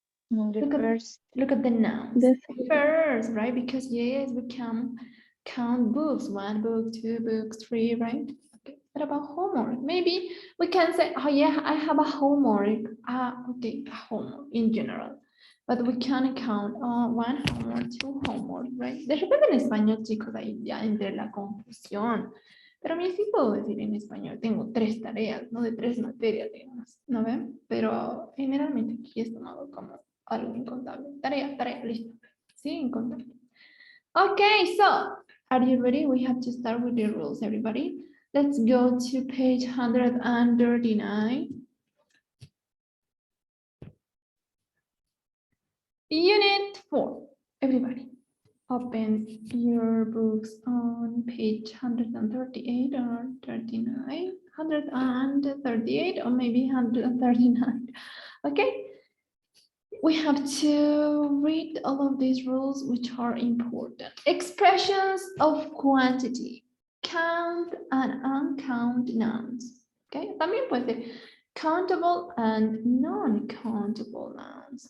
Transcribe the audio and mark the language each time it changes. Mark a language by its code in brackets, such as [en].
[en] The first. Look at the nouns. The First, right? Because yes, we can count books. 1 book, 2 books, 3, right? Okay. What about homework? Maybe we can say, oh yeah, I have a homework. Okay, a homework in general. But we can count 1 homework, 2 homework, right? [es] De repente en español, chicos, ahí ya entre la confusión. Pero a mí sí puedo decir en español, tengo 3 tareas, no de 3 materias, digamos, ¿no ven? Pero generalmente aquí es tomado como algo incontable. Tarea, listo. Sí, incontable. [en] Okay, so are you ready? We have to start with the rules, everybody. Let's go to page 139. Unit 4. Everybody, open your books on page 138 or 39. 138 or maybe 139. Okay. We have to read all of these rules which are important. Expressions of quantity. Count and uncount nouns. [es] Okay, también puede ser [en] countable and non-countable nouns.